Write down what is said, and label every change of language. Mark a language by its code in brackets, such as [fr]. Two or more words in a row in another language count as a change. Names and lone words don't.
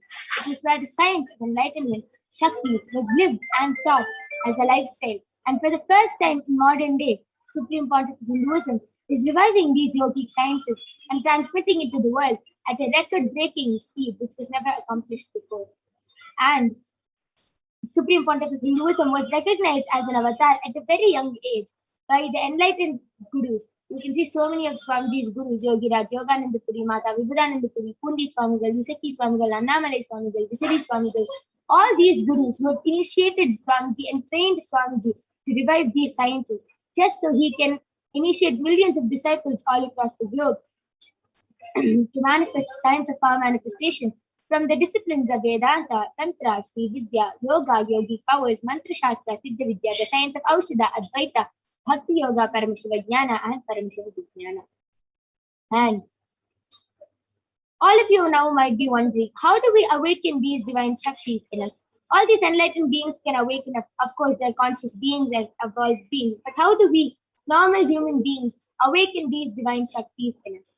[en] It is where the science of enlightenment, Shakti, was lived and taught as a lifestyle And for the first time in modern day, Supreme Pontifical Hinduism is reviving these yogic sciences and transmitting it to the world at a record-breaking speed, which was never accomplished before. And Supreme Pontifical Hinduism was recognized as an avatar at a very young age by the enlightened gurus. You can see so many of Swamiji's gurus, Yogi Raj, Yogananda Puri, Mata Vibhudananda Puri, Pundi Swamigal, Visakhi Swamigal, Annamalai Swamigal, Visari Swamigal. All these gurus who have initiated Swamiji and trained Swamiji to revive these sciences, just so he can initiate millions of disciples all across the globe to manifest the science of power manifestation from the disciplines of Vedanta, Tantra, Sri Vidya, Yoga, Yogic powers, Mantra Shastra, Siddha Vidya, the science of Aushadha, Advaita, Bhakti Yoga, Paramashivoham, and Paramashivoham. And all of you now might be wondering, how do we awaken these divine Shaktis in us? All these enlightened beings can awaken, of course, they're conscious beings and evolved beings, but how do we, normal human beings, awaken these divine Shaktis in us?